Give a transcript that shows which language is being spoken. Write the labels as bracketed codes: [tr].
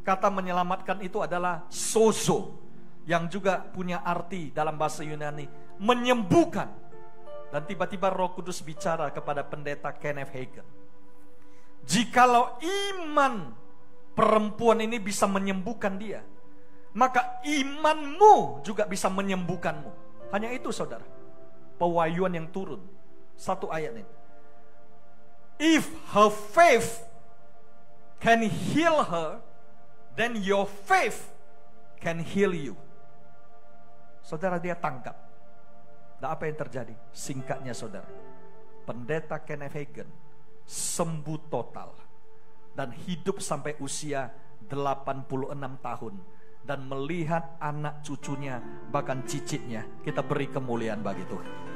[id] Kata menyelamatkan itu adalah sozo, yang juga punya arti dalam bahasa Yunani menyembuhkan. Dan tiba-tiba Roh Kudus bicara kepada pendeta Kenneth Hagin, jikalau iman perempuan ini bisa menyembuhkan dia, maka imanmu juga bisa menyembuhkanmu. Hanya itu saudara, pewahyuan yang turun. Satu ayat ini, [en] if her faith can heal her, then your faith can heal you. [id] Saudara, dia tangkap. Nah, apa yang terjadi? Singkatnya saudara, pendeta Kenneth Hagin sembuh total dan hidup sampai usia 86 tahun. Dan melihat anak cucunya, bahkan cicitnya. Kita beri kemuliaan bagi Tuhan.